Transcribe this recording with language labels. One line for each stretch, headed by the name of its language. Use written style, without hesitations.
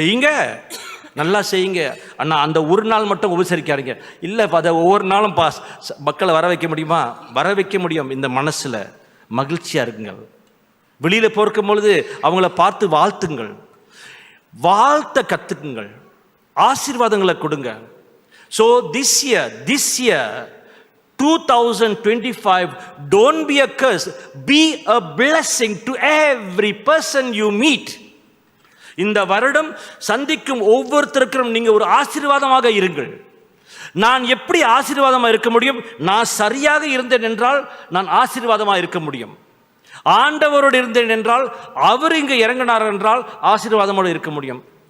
Tamil: செய்யுங்க, நல்லா செய்யுங்க அண்ணா, அந்த ஒரு நாள் மட்டும் உபசரிக்காதீங்க. இல்லை அதை ஒவ்வொரு நாளும் மக்களை வர வைக்க முடியுமா? வர வைக்க முடியும். இந்த மனசில் மகிழ்ச்சியாக இருக்குங்க. வெளியில் போர்க்கும் பொழுது அவங்கள பார்த்து வாழ்த்துங்கள், வாழ்த்த கற்றுக்குங்கள், ஆசீர்வாதங்களை கொடுங்க.
English: So this year 2025, don't be a curse, be a blessing to every person you meet.
Tamil: இந்த வருடம் சந்திக்கும் ஒவ்வொருத்தருக்கும் நீங்க ஒரு ஆசீர்வாதமாக இருங்கள். நான் எப்படி ஆசீர்வாதமாக இருக்க முடியும்? நான் சரியாக இருந்தேன் என்றால் நான் ஆசீர்வாதமாக இருக்க முடியும். ஆண்டவரோடு இருந்தேன் என்றால் அவர் இங்கே இறங்கினார் என்றால் ஆசீர்வாதமோடு இருக்க முடியும்.